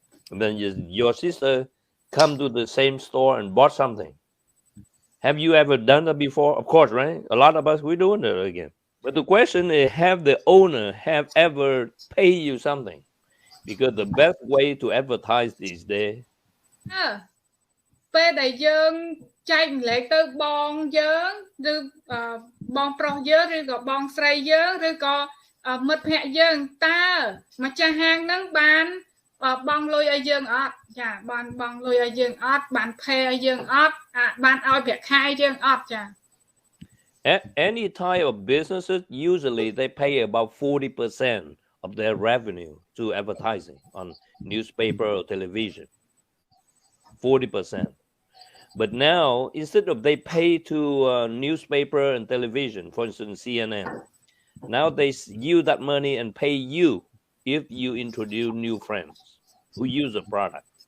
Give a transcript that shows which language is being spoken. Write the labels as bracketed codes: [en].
[en] And then your sister come to the same store and bought something. Have you ever done that before? Of course, right? A lot of us, we're doing it again. But the question is, have the owner have ever paid you something? Because the best way to advertise these days. [km] ពេលដែលយើងចែកម្លែកទៅបងយើងឬបងប្រុសយើងឬក៏បងស្រីយើងឬក៏មិត្តភ័ក្តិយើងតើម្ចាស់ហាងហ្នឹងបានបងលុយឲ្យយើងអត់ចាបានបងលុយឲ្យយើងអត់បានផេឲ្យយើងអត់បានឲ្យប្រាក់ខែយើងអត់ចា [en] Any type of businesses, usually they pay about 40% of their revenue to advertising on newspaper or television. 40%. But now, instead of they pay to newspaper and television, for instance, CNN, now they use that money and pay you if you introduce new friends who use the product.